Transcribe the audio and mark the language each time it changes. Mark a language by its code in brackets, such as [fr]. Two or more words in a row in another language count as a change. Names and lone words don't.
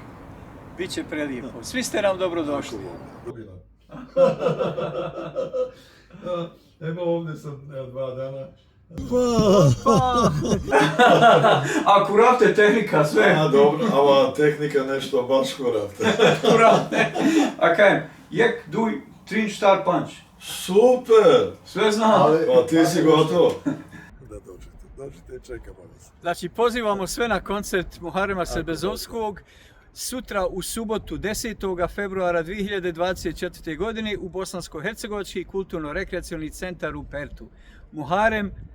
[bs] Biće prelijepo. Svi ste nam dobrodošli. Evo ovdje sam 2 dana. A kurate tehnika, sve. A dobro, ova tehnika nešto baš kurate. Kurate. [rom] A kajem, jek, duj, trin, štar, panč. [bs] Super! Sve znam. Pa ti si gotovo. Da dođete i čekamo vas. Znači, pozivamo sve na koncert Muharema Sebezovskog sutra u subotu 10. februara 2024. godine u Bosansko-hercegovački kulturno-rekreacioni centar u Pertu.